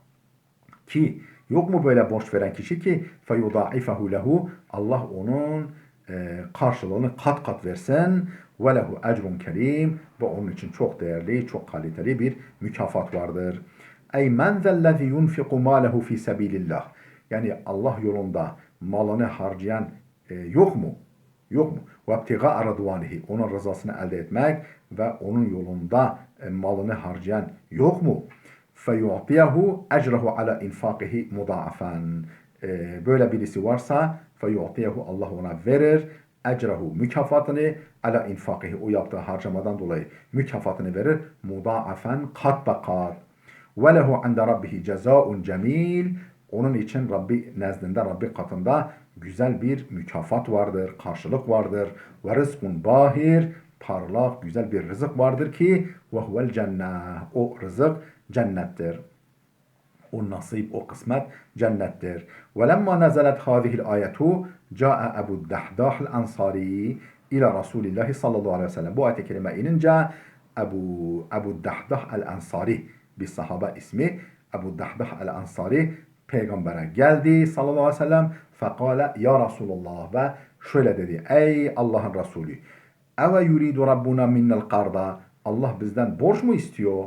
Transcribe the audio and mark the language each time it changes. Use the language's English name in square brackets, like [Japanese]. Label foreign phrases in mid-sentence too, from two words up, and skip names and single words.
[Turkish] Ki yok mu böyle borç veren kişi ki [Arabic] فيضاعفه له [Turkish] Allah onun karşılığını kat kat versin [Arabic] وله أجر كريم [Turkish] ve onun için çok değerli, çok kaliteli bir mükafat vardır. [Arabic] أي من ذا الذي ينفق ماله في سبيل الله. [Turkish] Yani Allah yolunda malını harcayan yok mu? Yok mu? [Arabic] وَابْتِغَاءَ رَضْوَانِهِ [Turkish] Onun rızasını elde etmek ve onun yolunda malını harcayan yok mu? [Arabic] فَيُعْطِيَهُ اَجْرَهُ عَلَى اِنْفَاقِهِ مُضَاعَفًا [Turkish] Böyle birisi varsa فَيُعْطِيَهُ Allah ona verir ecrahu mükafatını [Arabic] على إنفاقه [Turkish] o yaptığı harcamadan dolayı mükafatını verir mudaafen kat be kat [Arabic] وله عند ربه جزاء جميل [Turkish] onun için Rabbi nezdinde Rabbi katında güzel bir mükafat vardır, karşılık vardır ve [Arabic] رزق باهر [Turkish] parlak güzel bir rızık vardır ki [Arabic] وهو الجنة [Turkish] o rızık cennettir. O nasip, o kısmet cennettir. [Arabic] وَلَمَّا نَزَلَتْ هَذِهِ الْآيَةُ جَاءَ أَبُو الدَّحْدَاحِ الْأَنْصَارِي إلى رسول الله صلى الله عليه وسلم. [Turkish] Bu ayet-i kerime inince Ebu Dahdah el-Ansari bir sahabe ismi Ebu Dahdah el-Ansari peygambere geldi [Arabic] صلى الله عليه وسلم. فقال يا رسول الله [Turkish] ve şöyle dedi. Ey Allah'ın Resulü. [Arabic] أو يريد ربنا منا القرض. [Turkish] Allah bizden borç mu istiyor?